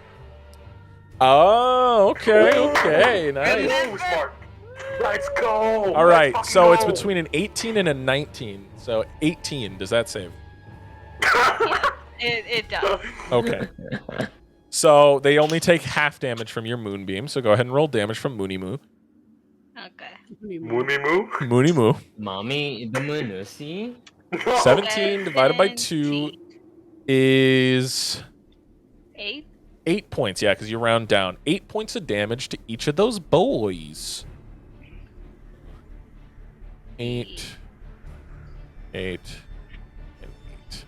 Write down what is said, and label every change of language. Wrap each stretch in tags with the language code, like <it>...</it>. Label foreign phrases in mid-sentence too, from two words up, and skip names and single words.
<en>Oh, okay, nice. Go, Smart. Let's go. All right, Let's so fucking it's go. between an 18 and a 19. So 18, does that save? It does. Okay. So they only take half damage from your moonbeam. So go ahead and roll damage from Moony Moo. Okay. Moony moo. Moony Moo. Mommy, the moon, see? 17 divided by 2 is 8. 8 points. Yeah, because you round down. 8 points of damage to each of those boys. 8, 8, and 8.</en>